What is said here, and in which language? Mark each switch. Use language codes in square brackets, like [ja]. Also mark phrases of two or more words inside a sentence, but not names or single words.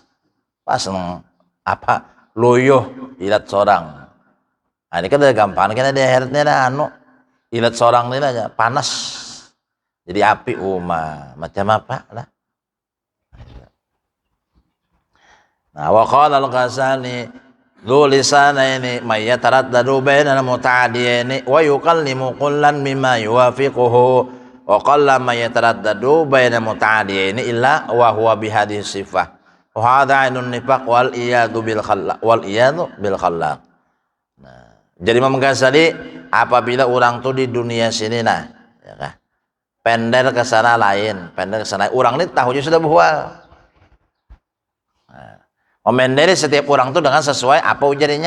[bjn] Pas nang apa loyo ilat sorang. Nah, ini kan udah gampang kan ada heretnya dah anu. Ilat seorang ini aja panas jadi api macam apa lah. [ar] Nah وقال الغزالي ذو لسانين من يتردد بين المتعاديين ويكلم كلا مما يوافقه وقل من يتردد بين المتعاديين إلا وهو بهذه صفة وهذا عين النفاق والعياذ بالخلاق. [bjn] Nah, jadi Imam Ghazali apabila orang tuh di dunia sini nah ya kan? Pender ke sana lain, pender ke sana. Orang ini tahunya sudah buhal. Nah, memenderi setiap orang tuh dengan sesuai apa ujarnya.